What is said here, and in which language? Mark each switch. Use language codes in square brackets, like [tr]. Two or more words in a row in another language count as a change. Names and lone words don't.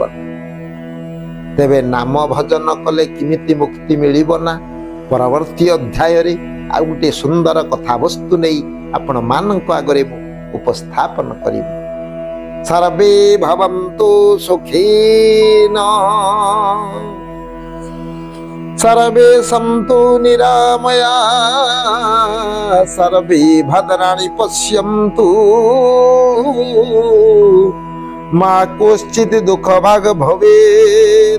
[or] ତେବେ ନାମ ଭଜନ କଲେ କେମିତି ମୁକ୍ତି ମିଳିବ ନା, ପରବର୍ତ୍ତୀ ଅଧ୍ୟାୟରେ ଆଉ ଗୋଟେ ସୁନ୍ଦର କଥାବସ୍ତୁ ନେଇ ଆପଣ ମାନଙ୍କ ଆଗରେ ମୁଁ ଉପସ୍ଥାପନ କରିବି। [sa] ସର୍ବେ ଭବନ୍ତୁ ସୁଖୀନ, सर्वे सन्तु निरामया, सर्वे भद्राणि पश्यन्तु, मा कश्चित् दुःखभाग् भवेत्।